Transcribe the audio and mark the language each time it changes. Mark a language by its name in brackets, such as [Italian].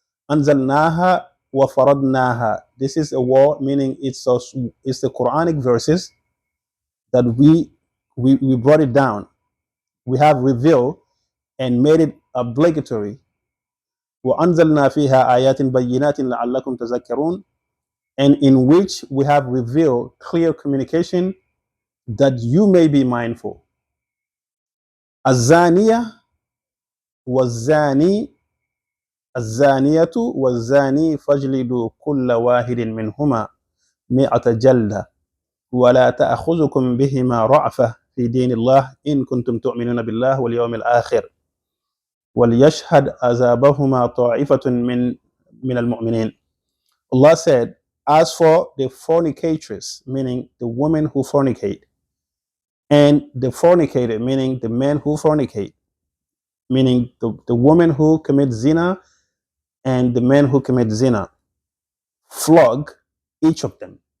[Arabic] Anzalnaha wa faradnaha. [English] This is a wall, meaning it's the Quranic verses that we brought it down. We have revealed and made it obligatory. [Arabic] Wa anzalna fiha ayatin bayyinatin la'allakum tazakkarun, [English] and in which we have revealed clear communication that you may be mindful. [Arabic] الزانية والزاني الزانية والزاني فاجلدوا كل واحد منهما 100 جلدة ولا تأخذكم بهما رأفة في دين الله إن كنتم تؤمنون بالله واليوم الآخر وليشهد عذابهما طائفة من المؤمنين. [English] Allah said, as for the fornicatress, meaning the woman who fornicate, and the fornicator, meaning the man who fornicate, meaning the woman who commits zina and the man who commits zina, flog each of them,